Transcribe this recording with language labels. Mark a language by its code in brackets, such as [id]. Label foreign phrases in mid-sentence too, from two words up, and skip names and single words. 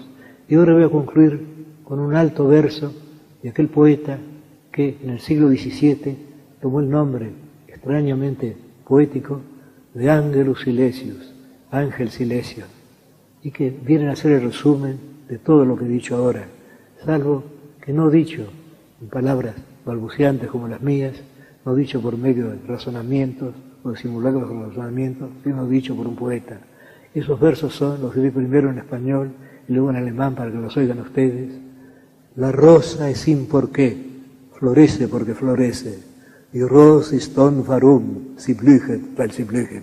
[es] Y ahora voy a concluir con un alto verso de aquel poeta que en el siglo XVII tomó el nombre extrañamente poético de Angelus Silesius, Ángel Silesio, y que vienen a ser el resumen de todo lo que he dicho ahora, salvo que no dicho en palabras balbuceantes como las mías, no dicho por medio de razonamientos o de simulacros de razonamientos, sino dicho por un poeta. Esos versos son, los diré primero en español y luego en alemán para que los oigan ustedes. La rosa es sin por qué, florece porque florece. [de] Die Rose ist don warum, sie blühet, weil sie blühet.